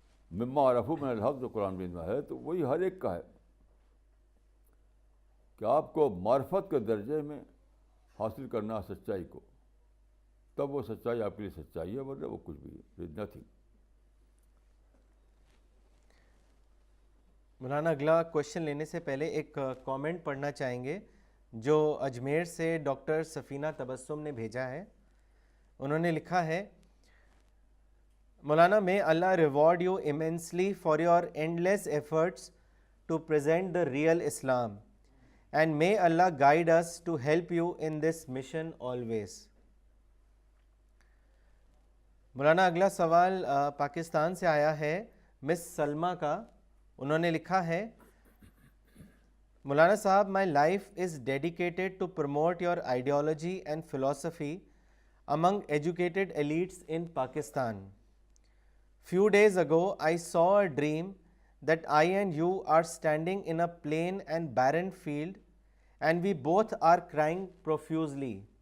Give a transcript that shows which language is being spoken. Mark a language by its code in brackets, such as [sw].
[ar] مما عرفوا من الحق [ur] جو قرآن میں ہے تو وہی ہر ایک کا ہے کہ آپ کو معرفت کے درجے میں حاصل کرنا ہے سچائی کو، تب وہ سچائی آپ کے لیے سچائی ہے، ورنہ وہ کچھ بھی ہے نتھنگ. مولانا اگلا کوشچن لینے سے پہلے ایک کامنٹ پڑھنا چاہیں گے جو اجمیر سے ڈاکٹر سفینہ تبسم نے بھیجا ہے. انہوں نے لکھا ہے، مولانا [en] may Allah reward you immensely for your endless efforts to present the real Islam and may Allah guide us to help you in this mission always. [ur] مولانا اگلا سوال پاکستان سے آیا ہے مس سلمہ کا. انہوں نے لکھا ہے، مولانا صاحب [en] my life is dedicated to promote your ideology and philosophy among educated elites in Pakistan. Few days ago, I saw a dream that I and you are standing in a plain and barren field, and we both are crying profusely.